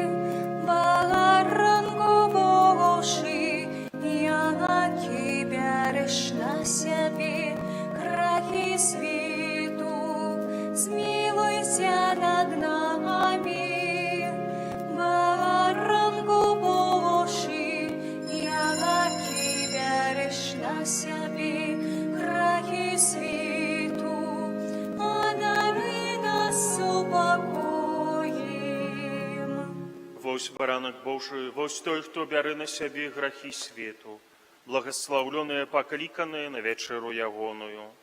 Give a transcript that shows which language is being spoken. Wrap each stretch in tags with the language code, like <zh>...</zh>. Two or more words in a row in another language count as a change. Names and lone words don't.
<uk>Баранку Божий, яки береш на себе грехи світу, змилуйся над нами. Баранку Божий, яки береш на себе грехи світу, одари нас супокоєм.</uk> <be>Вось баранак Божий, вось той, хто бярэ на сябе грахі свету, благословленыя пакліканыя на вечеру ягоную.</be>